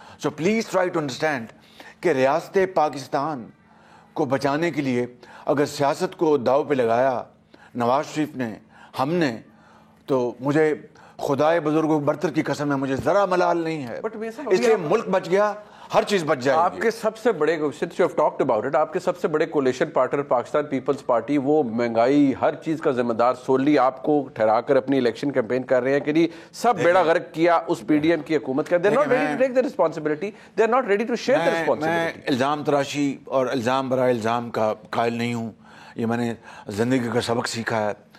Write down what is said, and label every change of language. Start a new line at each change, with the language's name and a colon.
English: so please try to understand
Urdu: کہ ریاست پاکستان کو بچانے کے لیے اگر سیاست کو داؤ پہ لگایا نواز شریف نے, ہم نے, تو مجھے خدائے بزرگوں برتر کی قسم ہے, مجھے ذرا ملال نہیں ہے. اس لیے ملک بچ گیا, ہر چیز بچ جائے گی. آپ کے سب سے بڑے,
English: since you have talked about it,
Urdu: آپ کے سب سے بڑے coalition partner Pakistan Peoples party, وہ مہنگائی ہر چیز کا ذمہ دار سولی آپ کو ٹھہرا کر اپنی الیکشن کیمپین کر رہے ہیں کہ سب بیڑا غرق کیا اس پی ڈی ایم کی حکومت کا.
English: They're not ready to take the responsibility. They're not ready to share the responsibility.
Urdu: میں الزام تراشی اور الزام برائے الزام کا قائل نہیں ہوں. یہ میں نے زندگی کا سبق سیکھا ہے.